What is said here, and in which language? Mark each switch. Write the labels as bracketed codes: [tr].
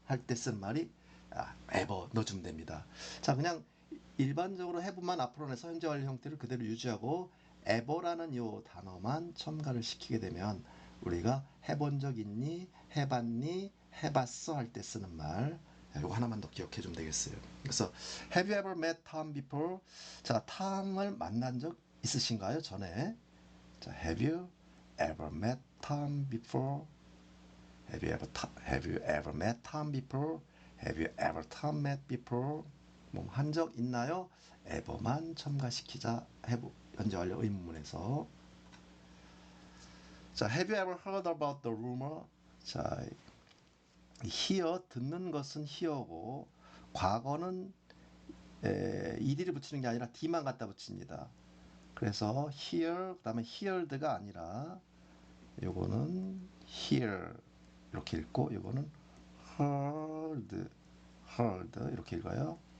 [ko] 할 때 쓴 말이 ever 넣어주면 됩니다. 자, 그냥 일반적으로 have만 앞으로 내서 현재 완료 형태를 그대로 유지하고 ever라는 요 단어만 첨가를 시키게 되면 우리가 해본 적 있니? 해봤니? 해봤어? 할 때 쓰는 말, 이거 하나만 더 기억해 주면 되겠어요. [en] 그래서 Have you ever met Tom before? [ko] 자, 탐을 만난 적 있으신가요? 전에. [en] 자, Have you ever met Tom before? Have you ever met Tom before? Have you ever Tom met before? [ko] 뭐 한 적 있나요? ever만 첨가시키자. have 현재 완료 의문문에서. [en] 자, have you ever heard about the rumor? [ko] 자, hear 듣는 것은 hear고 과거는 ed를 붙이는 게 아니라 d만 갖다 붙입니다. 그래서 hear 그다음에 heard가 아니라 요거는 hear 이렇게 읽고 요거는 heard 이렇게 읽어요.